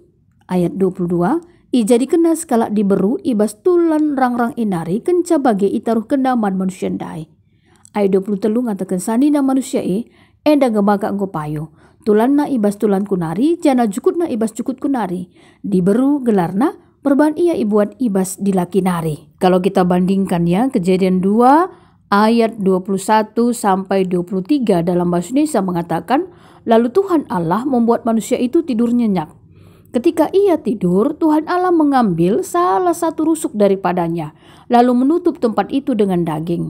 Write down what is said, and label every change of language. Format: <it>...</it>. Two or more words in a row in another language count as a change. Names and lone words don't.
<btx>Ayat 22, ijadi kena sekala diberu ibas tulan rang-rang inari kenca bage itaruh kendaman manusia ndai. Ayat 23 ngatakan sanina manusia enda gemaga engko payo. Tulan na ibas tulan kunari jana jukut na ibas jukut kunari. Diberu gelarna perban ia ibuat ibas dilaki nari.</btx> <id>Kalau kita bandingkan ya Kejadian 2 ayat 21 sampai 23 dalam bahasa Indonesia mengatakan lalu Tuhan Allah membuat manusia itu tidur nyenyak. Ketika ia tidur, Tuhan Allah mengambil salah satu rusuk daripadanya, lalu menutup tempat itu dengan daging.</id>